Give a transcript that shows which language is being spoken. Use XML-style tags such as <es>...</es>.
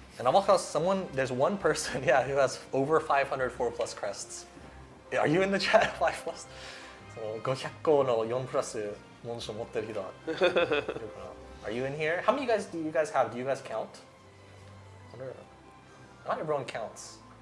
<en>And almost there's one person, who has over 500 4+ crests. Are you in the chat? 5+?</en> <ja>So 500個の4+モンスト持ってる人いるかな?</ja> <en>Are you in here? How many guys do you guys have? Do you guys count? Not everyone counts.</en>